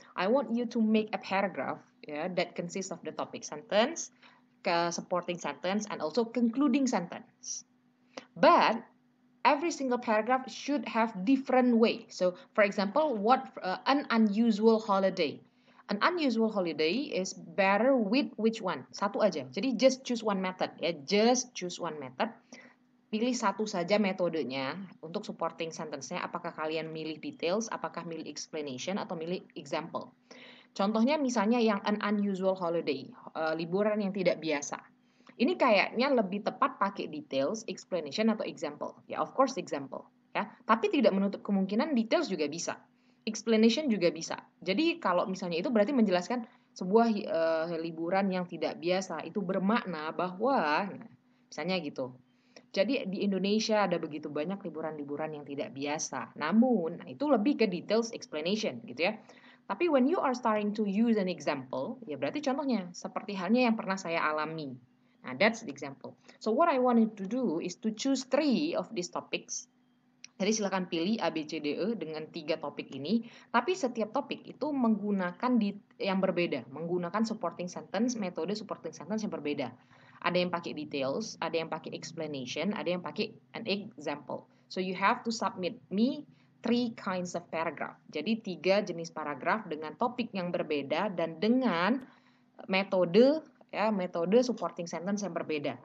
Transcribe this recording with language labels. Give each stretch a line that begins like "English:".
English: I want you to make a paragraph, yeah, that consists of the topic sentence, supporting sentence, and also concluding sentence. But every single paragraph should have different way. So for example, what an unusual holiday. An unusual holiday is better with which one?
Indonesian: Satu aja. Jadi
English: just choose one method ya. Just choose one method.
Indonesian: Pilih satu saja metodenya untuk supporting sentence-nya. Apakah kalian milih details, apakah milih explanation, atau milih example. Contohnya misalnya yang an unusual holiday, liburan yang tidak biasa. Ini kayaknya lebih tepat pakai details, explanation, atau example. Ya,
English: of course example.
Indonesian: Ya, tapi tidak menutup kemungkinan details juga bisa. Explanation juga bisa. Jadi kalau misalnya itu berarti menjelaskan sebuah liburan yang tidak biasa. Itu bermakna bahwa, misalnya gitu. Jadi di Indonesia ada begitu banyak liburan-liburan yang tidak biasa. Namun, itu lebih ke details explanation gitu ya.
English: Tapi when you are starting to use an example,
Indonesian: ya berarti contohnya seperti halnya yang pernah saya alami.
English: Nah, that's the example. So what I wanted to do is to choose 3 of these topics.
Indonesian: Jadi silakan pilih A, B, C, D, E dengan 3 topik ini. Tapi setiap topik itu menggunakan yang berbeda. Menggunakan supporting sentence, metode supporting sentence yang berbeda. Ada yang pakai details, ada yang pakai explanation, ada yang pakai an example.
English: So you have to submit me 3 kinds of paragraph.
Indonesian: Jadi 3 jenis paragraf dengan topik yang berbeda dan dengan metode supporting sentence yang berbeda.